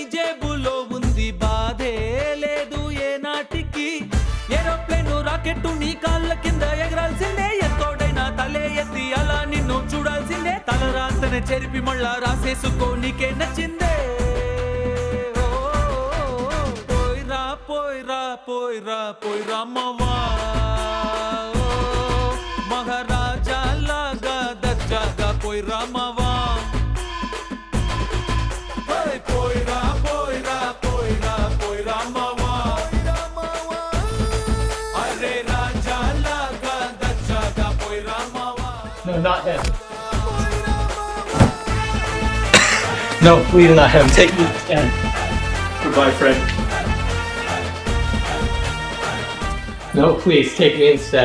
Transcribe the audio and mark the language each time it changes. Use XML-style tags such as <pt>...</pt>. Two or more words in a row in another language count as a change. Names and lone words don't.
<te>జేబులో ఉంది బాధే లేదు ఏ నాటికి ఏరోప్లేను రాకెట్టు నీ కాళ్ళ కింద ఎగరాల్సిందే ఎంతోడైనా తలే ఎత్తి అలా నిన్ను చూడాల్సిందే తలరాతనే చెరిపి మళ్ళా రాసేసుకో నీకే నచ్చిందే పోయిరా మావా. మహారాజ లాగా దాచగా పోయిరా మావా. Hey, పోయిరా మావా. అర్రె రాజా లాగా దాచగా పోయిరా మావా.</te> <en>No, not him. No, please not him. Take me instead. Goodbye, friend. No, please, take me instead.</en>